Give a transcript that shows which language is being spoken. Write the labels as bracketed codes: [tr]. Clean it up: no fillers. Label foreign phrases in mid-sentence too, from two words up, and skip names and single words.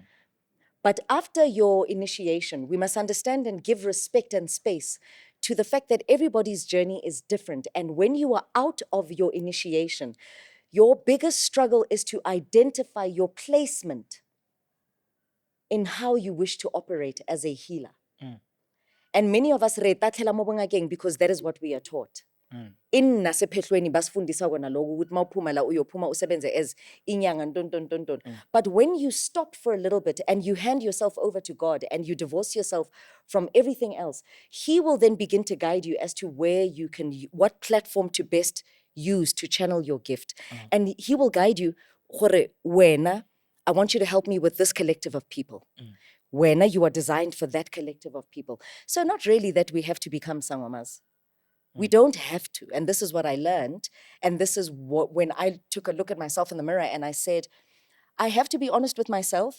[en] But after your initiation, we must understand and give respect and space to the fact that everybody's journey is different. And when you are out of your initiation, your biggest struggle is to identify your placement in how you wish to operate as a healer. And many of us [tn] retatlela mo bongakeng [en] because that is what we are taught. [zu] In nasephehlweni basifundisa kona lokho ukuthi mawuphuma la uyophuma usebenze as inyanga nton. [en] But when you stop for a little bit and you hand yourself over to God and you divorce yourself from everything else, He will then begin to guide you as to where you can, what platform to best use to channel your gift. And He will guide you. [tn] Gore wena, [en] I want you to help me with this collective of people. Wena, you are designed for that collective of people. So not really that we have to become sangomas. We don't have to. And this is what I learned. And this is what, when I took a look at myself in the mirror and I said, I have to be honest with myself.